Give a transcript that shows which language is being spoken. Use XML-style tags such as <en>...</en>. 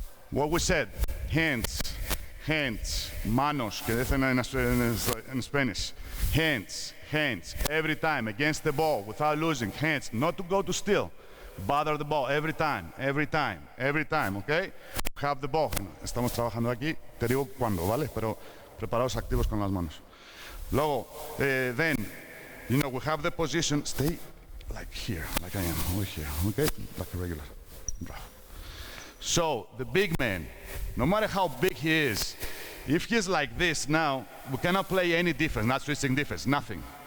<en>What we said, hands,</en> <es>manos, que dicen en</es> <en>Spanish. Hands, every time, against the ball, without losing, hands, not to go to steal. Bother the ball every time, okay? Have the ball.</en> <es>Estamos trabajando aquí, te digo cuándo, ¿vale? Pero preparados, activos con las manos.</es> <en>Luego, then, we have the position, stay like here, like I am, over here, okay? Like a regular. So, the big man, no matter how big he is, if he's like this now, we cannot play any defense, not switching defense, nothing.</en>